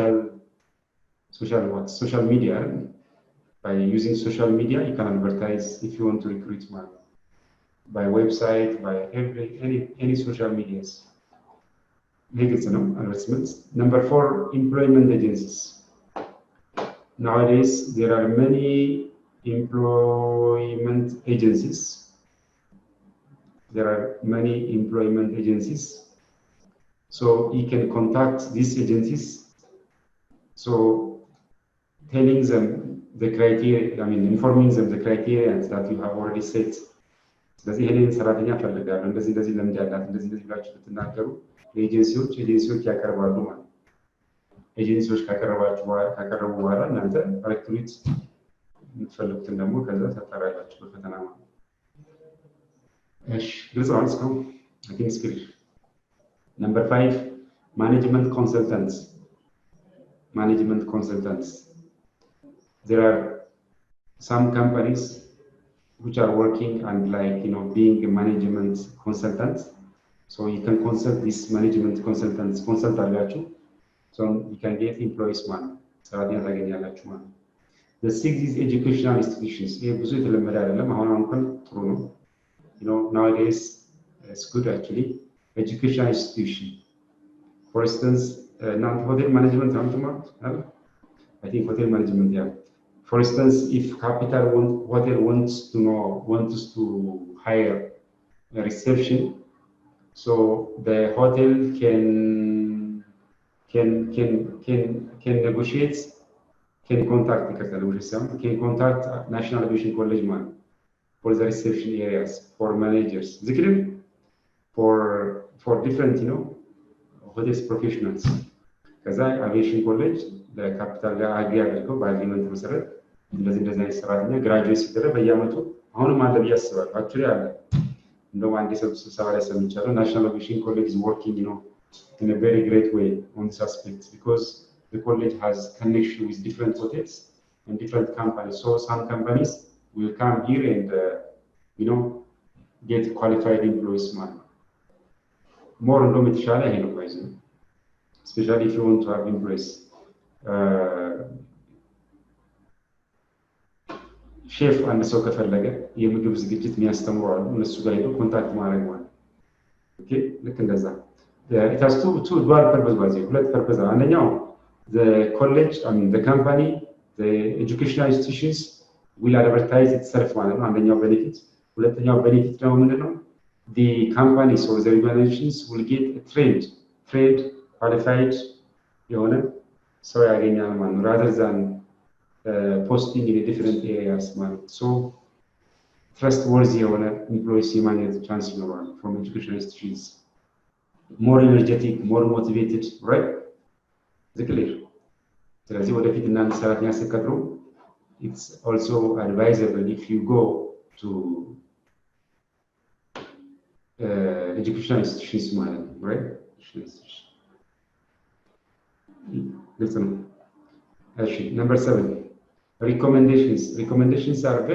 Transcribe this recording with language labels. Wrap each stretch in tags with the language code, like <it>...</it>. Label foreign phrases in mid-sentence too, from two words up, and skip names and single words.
<en>social media by using social media you can advertise if you want to recruit man by website by any social medias Legal no advertisements number 4 employment agencies nowadays there are many employment agencies so you can contact these agencies so telling them the criteria informing them the criteria that you have already set</en> <am>ስለዚህ ይሄንን ሰራተኛ ፈልጋለሁ እንደዚህ ለምን ያላት እንደዚህ ብላችሁ ብትናገሩ ኤጀንሲዎች ያቀርባሉ ማለት ኤጀንሲዎች ካቀረቡ በኋላ እናንተ ሪክሩት የምትፈልጉትን ደግሞ ከዛ ተጣራላችሁ በፈተና ማለት እሺ ግልጽ ነው እስካሁን</am> <en>I think it's clear number 5 management consultants there are some companies which are working and like you know being a management consultant so you can consult these management consultants consult አላችሁ so you can get employees man</en> <am>ሰራተኛ ታገኛላችሁ ማለት</am> <en>the 6 is educational institutions</en> <am>ይሄ ብዙ የተለመደ አይደለም አሁን እንኳን ጥሩ ነው</am> <en>you know nowadays it's good actually educational institution for instance now hotel management I think hotel management yeah for instance if Capital Hotel wants to hire a reception so the hotel can negotiate can contact National Aviation College man for the reception areas for managers for different you know hotels professionals ከዛ aviation college ለካፒታል</en> <am>ጋር አግሪ አድርገው በአግሪመንት መሰረት እንደዚህ አይነት ሰራተኛ ግራጁዌት ሲደረግ በየአመቱ አሁንም አለ ብያስባለሁ አክቹሊ አለ እንደው አንድ ስብሰባ ላይ ሰምቻለሁ</am> <en>National Aviation College is working you know in a very great way on this aspect because the college has connection with different hotels and different companies so some companies will come here and you know get qualified employees man more</en> <am>እንደውም የተሻለ ይሄ ነው</am> <en>guys especially if you want to have employees</en> <am>ሼፍ አንድ ሰው ከፈለገ የምግብ ዝግጅት የሚያስተምሩ አሉ እነሱ ጋር ሄዶ ኮንታክት ማድረግ ማለት ኦኬ ልክ እንደዛ</am> <en>it has two dual purpose</en> <am>ባዚህ ሁለት ፐርፐዝ አንደኛው</am> <en>the college the company the educational institutions will advertise itself</en> <am>ማለት ነው አንደኛው ቤኔፊት ሁለተኛው ቤኔፊት ደግሞ ምንድነው</am> <en>the companies or the organizations will get a trained qualified</en> <am>የሆነ ሰው ያገኛል ማለት ነው</am> <en>rather than posting in different areas man so trustworthy የሆነ employees</en> <am>የማግኘት ቻንስ ይኖራል</am> <en>from educational institutions more energetic more motivated right is it clear</en> <am>ስለዚህ ወደፊት እናንተ ሰራተኛ ስትቀጥሩ</am> <en>it's also advisable if you go to educational institutions</en> <am>ማለት ነው</am> <en>right listen actually number 7 recommendations are very</en>